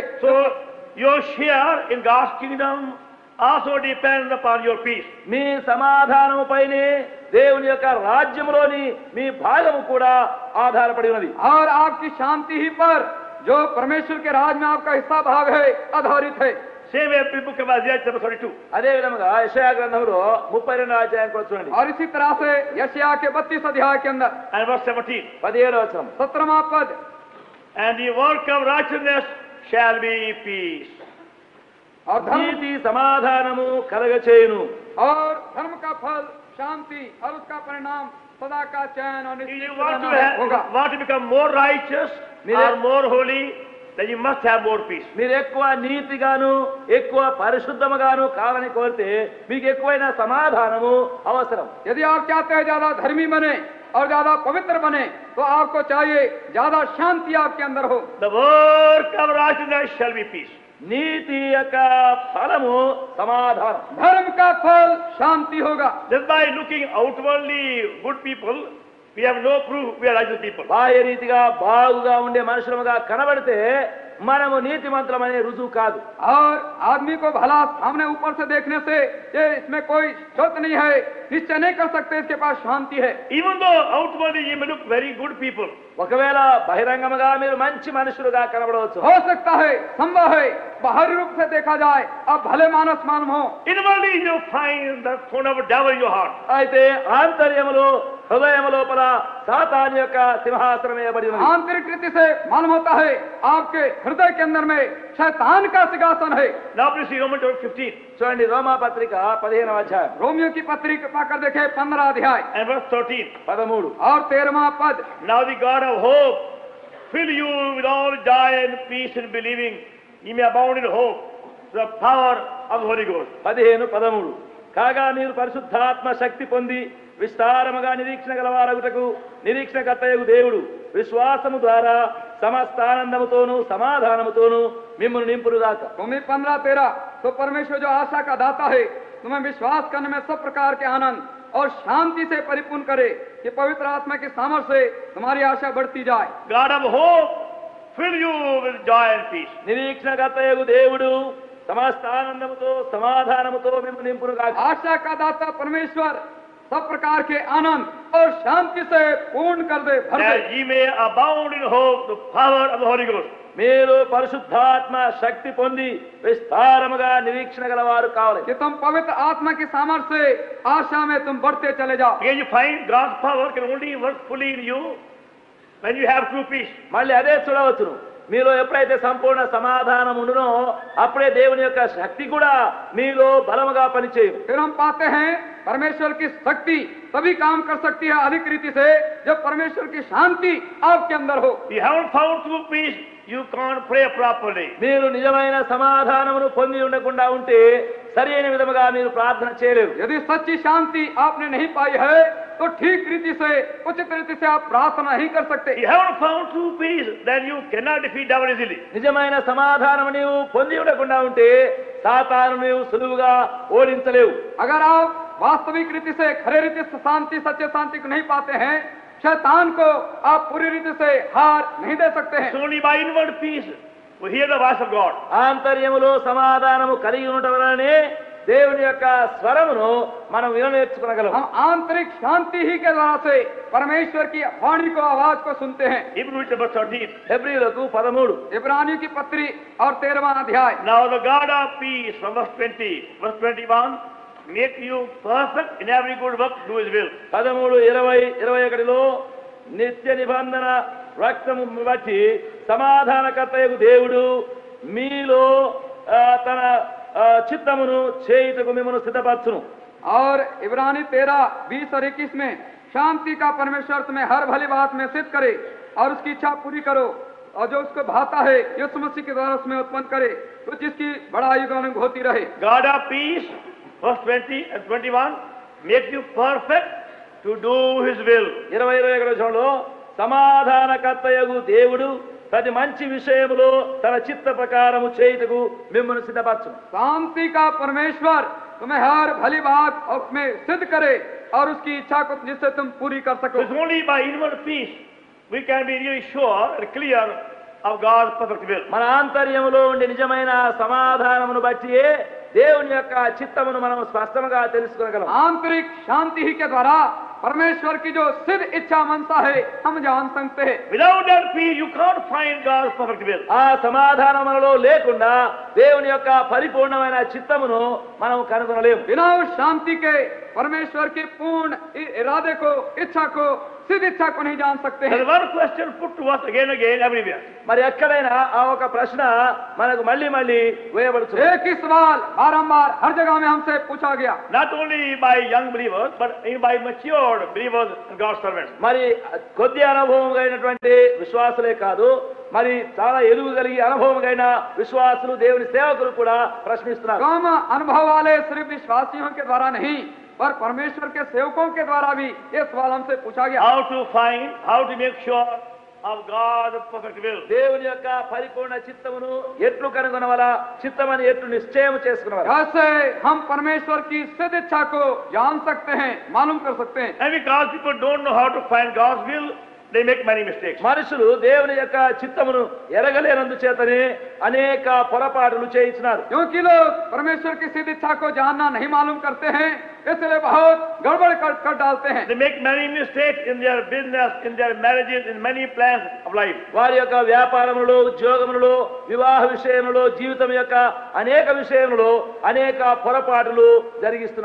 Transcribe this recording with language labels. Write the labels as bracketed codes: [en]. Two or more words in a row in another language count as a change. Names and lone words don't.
[en] So your share in God's kingdom also depends upon your peace. [te] మీ సమాధానము పైనే దేవుని యొక్క రాజ్యములోని మీ భాగము కూడా ఆధారపడి ఉన్నది. [hi] और आपकी शांति ही पर जो परमेश्वर के राज में आपका हिस्सा भाग है आधारित है। [en] Same way in book of Isaiah chapter 32 [te] అదే విధముగా యెషయా గ్రంథంలో 32వ అధ్యాయం కూడా చూడండి. [hi] और इसी तरह से यशायाह के 32 अध्याय के अंदर [en] and verse 17. [te] 17వ వచనం. [hi] 17वां पद, [en] And the work of righteousness shall be peace. [hi] और धर्म [te] నీతి సమాధానము కలగచేయును. [hi] और धर्म का फल शांति और उसका परिणाम सदा का चैन और [en] If [hi] निश्चित [en] you want to, [hi] रहना होगा। [en] want to become more righteous or more holy, then you must have more peace. [te] మీరు ఎక్కువ నీతిగాను ఎక్కువ పరిశుద్ధముగాను కావాలని కోరితే మీకు ఎక్కువైన సమాధానము అవసరం. [hi] यदि आप चाहते हैं ज्यादा धर्मी बने और ज्यादा पवित्र बने तो आपको चाहिए ज्यादा शांति आपके अंदर हो। [en] The work of righteousness shall be peace. [te] నీతి యొక్క ఫలము సమాధానం. [hi] धर्म का फल शांति होगा। [en] Just by looking outwardly good people, we have no proof we are righteous people. [te] బాహ్య రీతిగా బాగుగా ఉండే మనుషులముగా కనబడితే మనము నీతిమంతులమనే రుజువు కాదు. [hi] और आदमी को भला सामने ऊपर से देखने से ये इसमें कोई शोध नहीं है, निश्चय नहीं कर सकते इसके पास शांति है। [en] Even though outwardly you may look very good people, [te] ఒకవేళ బహిరంగముగా మీరు మంచి మనుషులుగా కనబడవచ్చు. [hi] हो सकता है संभव है बाहरी रूप से देखा जाए आप भले मानस मालूम हो, [en] inwardly you find the throne of a devil in your heart. [te] అయితే ఆంతర్యములో హృదయం లోపల సాతాను యొక్క సింహాసనం వేయబడి ఉన్నది. [hi] आंतरिक रीति से मालूम होता है आपके हृदय के अंदर में शैतान का सिंहासन है। [en] Now please see Romans chapter 15 [te] చూడండి రోమా పత్రిక 15వ అధ్యాయం [hi] रोमियो की पत्री पाकर देखे 15 अध्याय [en] and verse 13. [te] 13. [hi] और 13वां पद, [en] Now the God of hope fill you with all joy and peace in believing, ye may abound in hope, the power of the Holy Ghost. [te] 15:13 కాగా మీరు పరిశుద్ధాత్మ శక్తి పొంది విస్తారముగా నిరీక్షణ గలవారగుటకు నిరీక్షణకర్తయగు దేవుడు విశ్వాసము ద్వారా సమస్త ఆనందముతోను సమాధానముతోను మిమ్మును నింపునుగాక. [hi] रोमी 15:13 तो परमेश्वर जो आशा का दाता है तुम्हें विश्वास करने में सब प्रकार के आनंद और शांति से परिपूर्ण करे कि पवित्र आत्मा के सामर्थ्य से तुम्हारी आशा बढ़ती जाए. [en] God of hope, fill you with joy and peace. [te] నిరీక్షణకర్తయగు దేవుడు సమస్త ఆనందముతో సమాధానముతో మిమ్మును నింపునుగాక. [hi] आशा का दाता परमेश्वर सब प्रकार के आनंद और शांति से पूर्ण कर दे, भर दे. [en] That ye may abound in hope, the power of the Holy Ghost. [te] మీరు పరిశుద్ధాత్మ శక్తి పొంది విస్తారముగా నిరీక్షణ గలవారు కావాలి. [hi] कि तुम पवित्र आत्मा की सामर्थ्य से आशा में तुम बढ़ते चले जाओ. [en] Again you find God's power can only work fully in you when you have true peace. [te] మళ్ళీ అదే చూడవచ్చును. మీలో ఎప్పుడైతే సంపూర్ణ సమాధానం ఉండునో అప్పుడే దేవుని యొక్క శక్తి కూడా మీలో బలముగా పనిచేయు. [hi] फिर हम पाते हैं परमेश्वर की शक्ति तभी काम कर सकती है अधिक रीति से जब परमेश्वर की शांति आपके अंदर हो. [en] You haven't found true peace, you can't pray properly. [te] మీరు నిజమైన సమాధానమును పొంది ఉండకుండా ఉంటే సరి అయిన విధముగా మీరు ప్రార్థన చేయలేరు. [hi] यदि सच्ची शांति आपने नहीं पाई है तो ठीक रीति से उचित रीति से आप प्रार्थना नहीं कर सकते. [en] You haven't found true peace, then you cannot defeat devil easily. [te] నిజమైన సమాధానము నీవు పొంది ఉండకుండా ఉంటే సాతాను నీవు సులువుగా ఓడించలేవు. [hi] अगर आप वास्तविक रीति से खरे रीति से शांति सच्चे शांति को नहीं पाते हैं शैतान को आप पूरी रीति से हार नहीं दे सकते हैं. [en] It's only by inward peace we hear the voice of God. [te] ఆంతర్యములో సమాధానము కలిగి ఉండటం వలనే దేవుని యొక్క స్వరమును మనం విననేర్చుకోగలం. [hi] हम आंतरिक शांति ही के द्वारा से परमेश्वर की वाणी को आवाज को सुनते हैं. [en] Hebrews chapter 13. [te] హెబ్రీయులకు 13 [hi] इब्रानियों की पत्री और 13वां अध्याय. [en] Now the God of peace, from verse 20, verse 21, make you perfect in every good work, do his will. [te] 13, 20, 21లో నిత్య నిబంధన రక్తము బట్టి సమాధానకర్తయగు దేవుడు మీలో తన చిత్తమును చేయుటకు మిమ్మల్ని సిద్ధపరచును. [hi] और इब्रानी 13, 20 और 21 में शांति का परमेश्वर तुम्हें हर भली बात में सिद्ध करे और उसकी इच्छा पूरी करो और जो उसको भाता है यीशु मसीह के द्वारा उसमें उत्पन्न करे तो जिसकी बड़ाई गान होती रहे. [en] God of peace, verse 20 and 21, make you perfect to do his will. [te] 20-21లో సమాధానకర్తయగు దేవుడు ప్రతి మంచి విషయములో తన చిత్త ప్రకారము చేయుటకు మిమ్మల్ని సిద్ధపరచును. [hi] शांति का परमेश्वर तुम्हें हर भली बात उसमें सिद्ध करे और उसकी इच्छा को जिससे तुम पूरी कर सको. [en] It's only by inward peace we can be really sure and clear of God's perfect will. [te] మన ఆంతర్యములో ఉండే నిజమైన సమాధానమును బట్టి దేవుని యొక్క చిత్తమును మనం స్పష్టంగా తెలుసుకోగలం. [hi] आंतरिक शांति ही के द्वारा परमेश्वर की जो सिद्ध इच्छा मनसा है हम जान सकते हैं. [en] Without that peace, you can't find God's perfect will. [te] ఆ సమాధానం మనలో లేకుండా దేవుని యొక్క పరిపూర్ణమైన చిత్తమును మనం కనుగొనలేము. [hi] बिना उस शांति के परमेश्वर की पूर्ण इरादे को इच्छा को सिद्ध इच्छा को नहीं जान सकते हैं. [en] There's one question put to us again and again everywhere. [te] మరి ఎక్కడైనా ఆ ఒక ప్రశ్న మనకు మళ్ళీ మళ్ళీ వేయబడుతుంది. [hi] एक ही सवाल बारंबार हर जगह में हमसे पूछा गया. [en] Not only by young believers, but even by matured believers and God's servants. [te] మరి కొద్ది అనుభవం కలిగినటువంటి విశ్వాసులే కాదు మరి చాలా ఎదుగు కలిగి అనుభవం కలిగిన విశ్వాసులు దేవుని సేవకులు కూడా ప్రశ్నిస్తున్నారు. [hi] कम अनुभव वाले सिर्फ विश्वासियों के द्वारा नहीं पर परमेश्वर के सेवकों के द्वारा भी ये सवाल हमसे पूछा गया. [en] How to make sure of God's perfect will. [te] దేవుని యొక్క పరిపూర్ణ చిత్తమును ఎట్లు కనుగొనవలా చిత్తమని ఎట్లు నిశ్చయం చేసుకునవలా. [hi] कैसे हम परमेश्वर की सिद्ध इच्छा को जान सकते हैं मालूम कर सकते हैं. [en] And because people don't know how to find God's will, they make many mistakes. [te] మనుషులు దేవుని యొక్క చిత్తమును ఎరగలేనందు చేతనే అనేక పొరపాటులు చేయించినారు. [hi] क्योंकि लोग परमेश्वर की सिद्ध इच्छा को जानना नहीं मालूम करते हैं इसलिए बहुत गड़बड़ कर डालते हैं. [en] They make many mistakes in their business, in their marriages, in many plans of life. [te] వారి యొక్క వ్యాపారములలో ఉద్యోగములలో వివాహ విషయంలో జీవితం యొక్క అనేక విషయంలో అనేక పొరపాటులు జరిగిస్తున్నారు.